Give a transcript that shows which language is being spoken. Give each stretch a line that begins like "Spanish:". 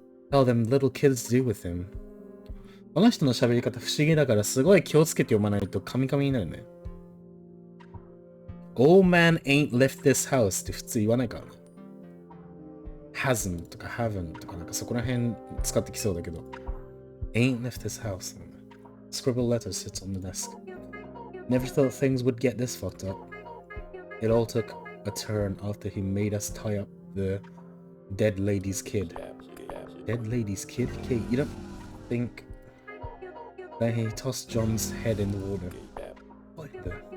English: How them little kids do with him.
Japanese: この人の喋り方不思議だからすごい気をつけて読まないとカミカミになるね。
English: Old man ain't left this house
Japanese: って普通言わないからな。 hasn't とか haven't とかなんかそこら辺使ってきそうだけど。
English: ain't left this house. Scribbled letter sits on the desk. Never thought things would get this fucked up. It all took a turn after he made us tie up the dead lady's kid. Dead lady's kid? Okay, you don't think... Then he tossed John's head in the water. What the...